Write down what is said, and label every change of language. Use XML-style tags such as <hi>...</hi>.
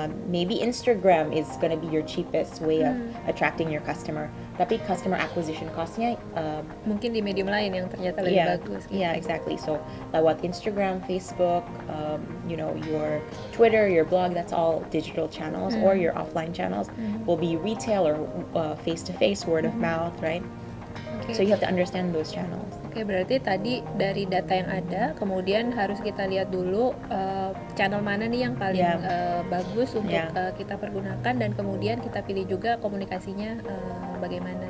<en>Maybe Instagram is gonna be your cheapest way of attracting your customer.</en> <id>Tapi customer acquisition cost-nya mungkin di medium lain yang ternyata lebih bagus. Gitu.</id> <en>Yeah, exactly. So lewat Instagram, Facebook, your Twitter, your blog, that's all digital channels, or your offline channels will be retail or face-to-face, word of mouth, right? Okay. So you have to understand those channels.</en> <id>Oke, berarti tadi dari data yang ada, kemudian harus kita lihat dulu channel mana nih yang paling bagus untuk kita pergunakan, dan kemudian kita pilih juga komunikasinya bagaimana.</id>